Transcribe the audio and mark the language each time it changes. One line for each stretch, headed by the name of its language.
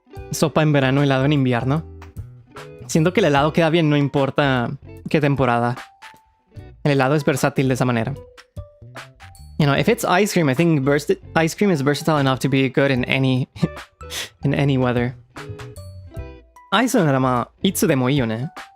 Spanish: Sopa en verano, helado en invierno. Siento que el helado queda bien, no importa qué temporada. El helado es versátil de esa manera.
English: You know, if it's ice cream, I think ice cream is versatile enough to be good in any in any weather.
Japanese: アイスならまあいつでもいいよね。